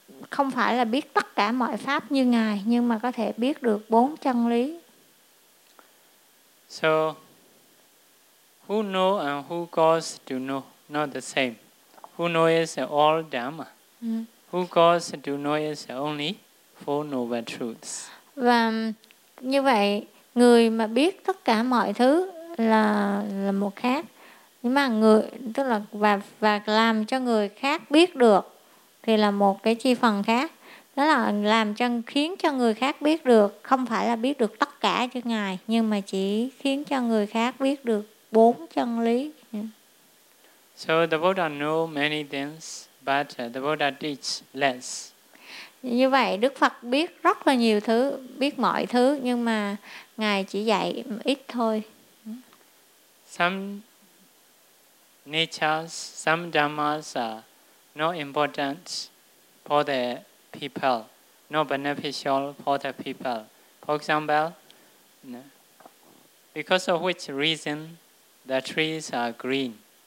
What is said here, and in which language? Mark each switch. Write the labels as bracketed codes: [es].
[vi] Không phải là biết tất cả mọi pháp như Ngài, nhưng mà có thể biết được bốn chân lý. [en] So, who know and who calls to know, not the same. Who know is all Dhamma. Who calls to know is only four noble truths. [vi] Và như vậy, người mà biết tất cả mọi thứ là một khác. Nhưng mà người, tức là và làm cho người khác biết được thì là một cái chi phần khác. Đó là làm cho, khiến cho người khác biết được, không phải là biết được tất cả chứ Ngài, nhưng mà chỉ khiến cho người khác biết được bốn chân lý. [en] So the Buddha know many things, but the Buddha teach less. [vi] Như vậy, Đức Phật biết rất là nhiều thứ, biết mọi thứ, nhưng mà Ngài chỉ dạy ít thôi. [en] Some natures, some dhammas are not important for the people, not beneficial for the people. For example, because of which reason the trees are green.